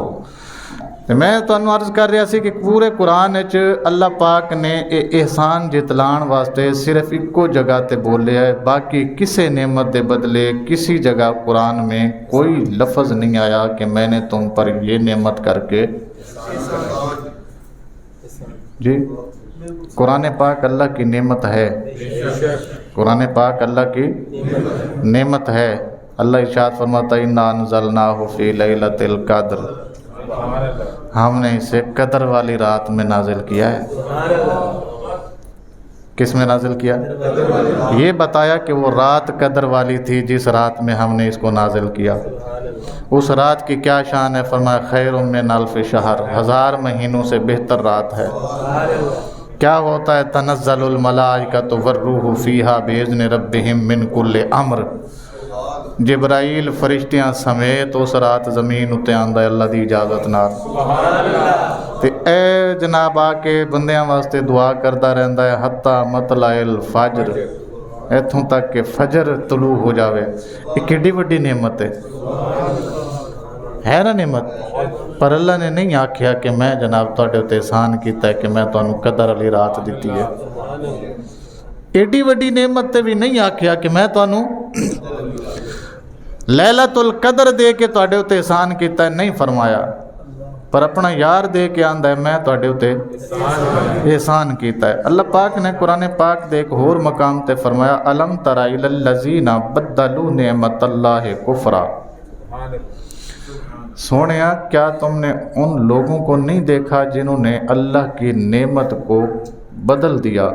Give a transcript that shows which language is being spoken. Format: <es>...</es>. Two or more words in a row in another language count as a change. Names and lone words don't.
<pa>میں تمہیں عرض کر رہا سی کہ پورے قرآن وچ اللہ پاک نے احسان جتلان واسطے صرف ایکو جگہ تے بولے ہے، باقی کسی نعمت دے بدلے</pa> <ur>کسی جگہ قرآن میں کوئی لفظ نہیں آیا کہ میں نے تم پر یہ نعمت کر کے جی۔ قرآن پاک اللہ کی نعمت ہے، قرآن پاک اللہ کی نعمت ہے۔ اللہ ارشاد فرماتا ہے</ur> <ar>اِنَّا أَنزَلْنَاهُ فِي لَيْلَةِ الْقَدْرِ،</ar> <ur>ہم نے اسے قدر والی رات میں نازل کیا ہے۔ کس میں نازل کیا؟ یہ بتایا کہ وہ رات قدر والی تھی جس رات میں ہم نے اس کو نازل کیا۔ اس رات کی کیا شان ہے؟ فرمایا</ur> <ar>خیر من الف شہر،</ar> <ur>1000 مہینوں سے بہتر رات ہے۔ کیا ہوتا ہے؟</ur> <ar>تنزل الملائکۃ والروح فیہا باذن ربہم من کل امر،</ar> <pa>جبرائیل فرشتیاں سمیت اس رات زمین اتے آندا ہے اللہ دی اجازت نال۔ تے اے جناب آ کے بندیاں واسطے دعا کردا رہندا ہے</pa> <ar>حتی مطلع الفجر،</ar> <pa>ایتھوں تک کہ فجر طلوع ہو جاوے۔ یہ کیڈی وڈی نعمت ہے نا نعمت؟ پر اللہ نے نہیں آکھیا کہ میں جناب تواڈے تے احسان کیتا ہے کہ میں تانوں قدر والی رات دتی ہے۔ ایڈی وڈی نعمت تے بھی نہیں آکھیا کہ میں تانوں لیلۃ القدر دے کے تواڈے اتے احسان کیتا ہے، نہیں فرمایا، پر اپنا یار دے کے آندا ہے میں تواڈے اتے احسان کیتا ہے۔ اللہ پاک نے قرآن پاک دے ایک اور مقام تے فرمایا</pa> <ar>الم تر الی الذین بدلوا نعمت اللہ کفرا،</ar> <ur>سونیا کیا تم نے ان لوگوں کو نہیں دیکھا جنہوں نے اللہ کی نعمت کو بدل دیا؟</ur>